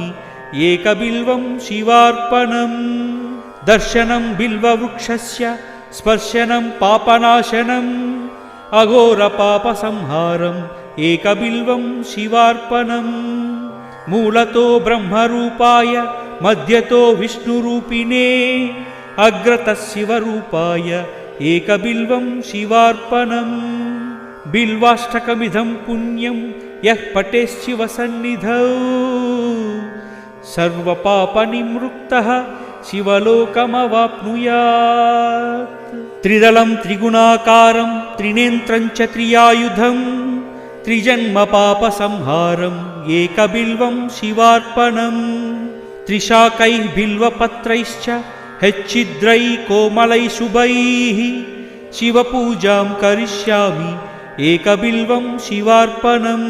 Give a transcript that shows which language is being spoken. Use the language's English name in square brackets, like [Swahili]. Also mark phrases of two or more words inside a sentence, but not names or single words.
[Sanskrit] ఏకబిల్వం శివార్పణం దర్శనం బిల్వవృక్షస్య స్పర్శనం పాపనాశనం అఘోర పాప సంహారం ఏకబిల్వం శివార్పణం మూలతో బ్రహ్మరూపాయ మధ్యతో విష్ణురూపిణే అగ్రత శివరూపాయ ఏకబిల్వం శివార్పణం బిల్వాష్టకమిదం పుణ్యం యః పఠేత్ శివ సన్నిధౌ सर्वपापनिवृत्तः शिवलोकमवाप्नुयात्। त्रिदलं त्रिगुणाकारं त्रिनेत्रं च त्रियायुधं त्रिजन्मपापसंहारम् एकबिल्वं शिवार्पणम्। त्रिशाकैः बिल्वपत्रैश्च हेच्छिद्रैः कोमलैः शुभैः शिवपूजां करिष्यामि एकबिल्वं शिवार्पणम्।